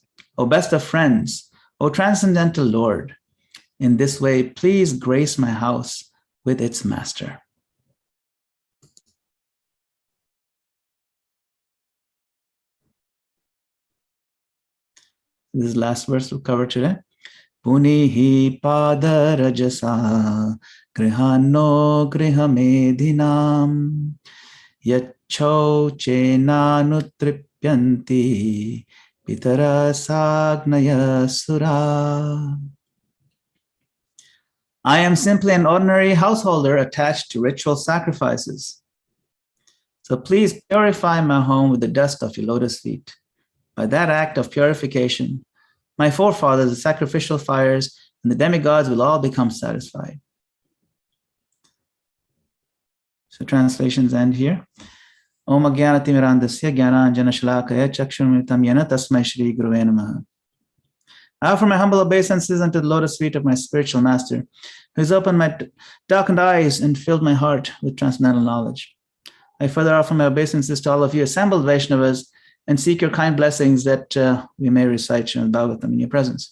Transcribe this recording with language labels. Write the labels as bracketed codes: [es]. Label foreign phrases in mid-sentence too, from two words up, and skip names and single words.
[en] O best of friends, O transcendental Lord, in this way, please grace my house with its master. This is the last verse we'll cover today. [sa] Punihi padarajasa grihano grihamedhinam yachau chenanutripyanti pitara sagnaya sura. [en] I am simply an ordinary householder attached to ritual sacrifices. So please purify my home with the dust of your lotus feet. By that act of purification, my forefathers, the sacrificial fires, and the demigods will all become satisfied. So translations end here. [sa] Om Agyanatimirandasya Gyananjana Shalakaya Chakshurmitam Yena Tasmai Shri Guruve Namaha. [en] I offer my humble obeisances unto the lotus feet of my spiritual master, who has opened my darkened eyes and filled my heart with transcendental knowledge. I further offer my obeisances to all of you assembled Vaishnavas and seek your kind blessings that we may recite Srimad Bhagavatam in your presence.